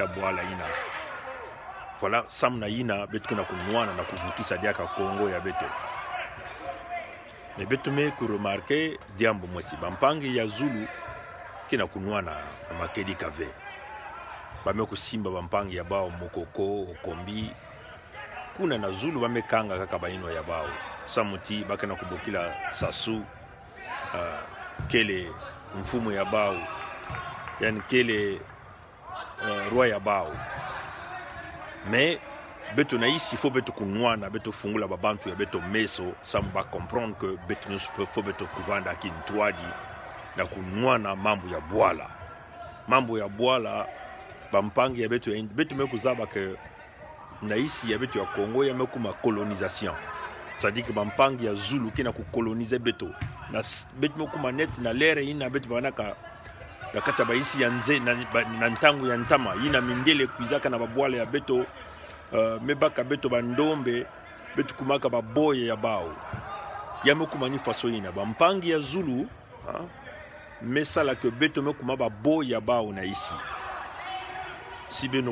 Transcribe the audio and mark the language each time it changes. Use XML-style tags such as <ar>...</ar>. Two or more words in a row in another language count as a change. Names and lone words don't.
<ktu>Bwala ina voilà samu na ina beto kuna kunuana na kuvukisa diaka Congo ya beto me beto me kuremarke diambu mwesi bampangi ya Zulu kina kunuana na makedika ve bame kusimba bampangi ya bao mokoko okombi kuna na Zulu bame kanga kaka baino ya bao samuti bakena kubokila sasu kele mfumo ya bao yani kele roi ya bao mais beto na isi faut beto kunwana beto fungula babantu ya beto meso samba</ktu> <fr>comprendre que</fr> <ktu>beto</ktu> <fr>ne faut</fr> <ktu>beto kuvanda kintwadi na kunwana mambo ya Bwala bampangi ya beto mekuzaba ke na isi ya beto ya Congo ya mekuma colonisation.</ktu> <fr>C'est-à-dire que</fr> <ktu>bampangi ya Zulu kina kukolonize beto na beto mokuma net na lere ina beto vanaka na kata ba isi ya nze na ntangu ya ntama ina mindele kuizaka na babwala ya beto mebaka beto bandombe beto kumaka baboye ya bao ya mokuma ni faso ina bampangi ya Zulu mesala ke beto mokuma baboye ya bao na isi si beno</ktu>